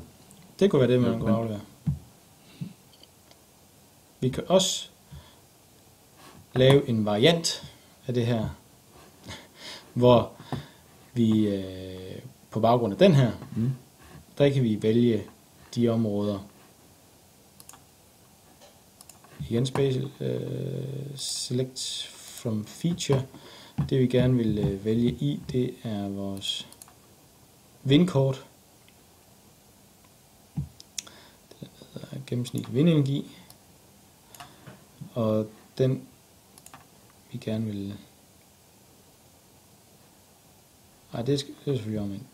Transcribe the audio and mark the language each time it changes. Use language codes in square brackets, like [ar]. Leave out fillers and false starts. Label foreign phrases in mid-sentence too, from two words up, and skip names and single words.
[da] Det kunne være det, man kunne aflevere. Vi kan også lave en variant af det her, hvor vi på baggrund af den her, der kan vi vælge de områder. Igen [en] select from feature. [da] Det vi gerne vil vælge i, det er vores vindkort. Det hedder gennemsnitlig vindenergi. Og den vi gerne vil... Nej, det er selvfølgelig omvendt.